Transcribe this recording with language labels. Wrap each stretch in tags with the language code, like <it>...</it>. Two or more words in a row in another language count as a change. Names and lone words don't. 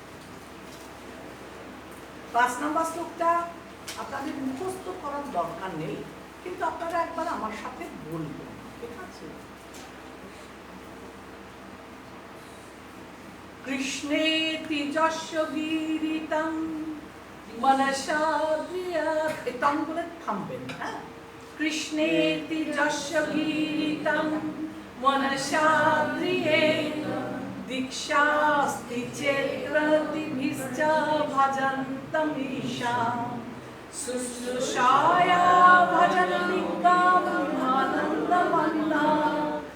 <bn>5 নাম্বার শ্লোকটা আপনাদের মুখস্থ করার দরকার নেই, কিন্তু আপনারা একবার আমার সাথে বলবেন, ঠিক আছে?</bn> <sa>কৃষ্ণেতি যস্য গীরিতং মনসা দ্রিয়াৎ,</sa> <bn>এই তং বলে থামবেন।</bn> <sa>হ্যাঁ, কৃষ্ণেতি যস্য গীরিতং মনসা দ্রিয়েৎ দীক্ষাস্তি চেত্রতিভিশ্চ ভজন্তম ঈশান শুশ্রূষায়া ভজন্তি কাম আনন্দমন্না।</sa>